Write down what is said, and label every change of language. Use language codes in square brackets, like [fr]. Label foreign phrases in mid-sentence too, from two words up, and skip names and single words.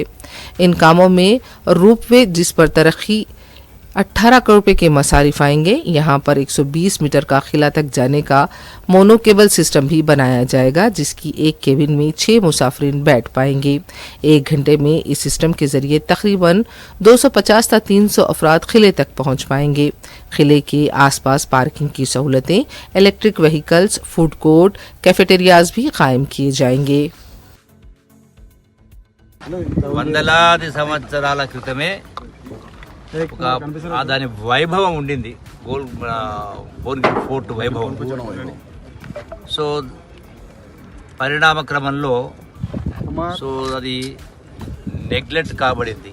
[ur] ان کاموں میں روپ وے، جس پر ترقی 18 کروڑ روپے کے مصارف آئیں گے، یہاں پر 120 میٹر کا قلعہ تک جانے کا [en] mono cable system [ur] بھی بنایا جائے گا، جس کی ایک کیبن میں 6 مسافرین بیٹھ پائیں گے۔ 1 گھنٹے میں اس سسٹم کے ذریعے تقریباً 250 تا 300 افراد قلعے تک پہنچ پائیں گے۔ قلعے کے آس پاس پارکنگ کی سہولتیں، [en] electric vehicles, food court, [ur] کیفیٹیریاز بھی قائم کیے جائیں گے۔ [te] వందలాది సంవత్సరాల క్రితమే దాని వైభవం ఉండింది, భువనగిరి ఫోర్ట్ వైభవం. సో పరిణామ క్రమంలో అది నెగ్లెక్ట్ కాబడింది.